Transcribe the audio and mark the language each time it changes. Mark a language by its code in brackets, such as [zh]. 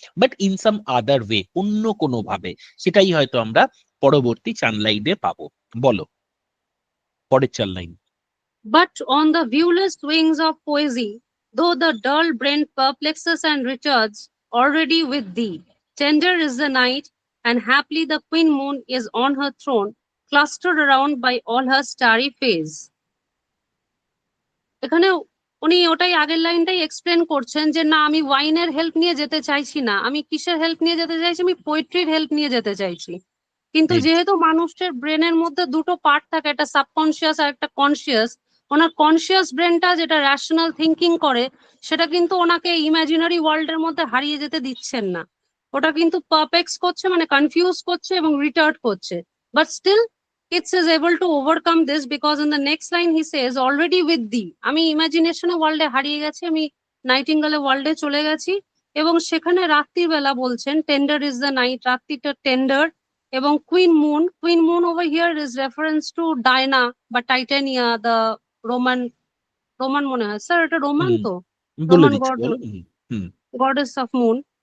[en] but in some other way, [bn] অন্য কোনো ভাবে। সেটাই হয়তো আমরা পরবর্তী চার লাইনে পাবো। বলো পরের চার line. [en] But on the viewless wings of poesy, though the dull brain perplexes and returns, already with thee, tender is the night, and haply the queen moon is on her throne, clustered around by all her starry face. [bn] এখানে উনি ওটাই আগের লাইনটাই explain করছেন যে না, আমি ওয়াইনের help নিয়ে যেতে চাইছি না, আমি কিসের হেল্প নিয়ে যেতে চাইছি, আমি পোয়েট্রির হেল্প নিয়ে যেতে চাইছি। কিন্তু যেহেতু মানুষের ব্রেনের মধ্যে দুটো পার্ট থাকে, একটা সাবকনসিয়াস আর একটা কনসিয়াস, ওনার কনসিয়াস ব্রেনটা যেটা র্যাশনাল থিঙ্কিং করে, সেটা কিন্তু ওনাকে ইমাজিনারি ওয়ার্ল্ডের মধ্যে হারিয়ে যেতে দিচ্ছেন না। ওটা কিন্তু পারপ্লেক্স করছে, মানে কনফিউজ করছে এবং রিটার্ড করছে। [en] but still Keats is able to overcome this because in the next line he says, already with thee, [bn] আমি ইমাজিনেশনে ওয়ার্ল্ডে হারিয়ে গেছি, আমি নাইটিঙ্গেলে ওয়ার্ল্ডে চলে গেছি। এবং সেখানে রাত্রির বেলা বলছেন [en] tender is the night, [bn] রাত্রিটা tender. [en] এবং queen moon over here is reference to Diana বা Titania, the Roman [bn] মনে হয়, স্যার এটা রোমান তো, বলে রোমান দিচ্ছি, বলো। হুম। [en] Goddess of moon.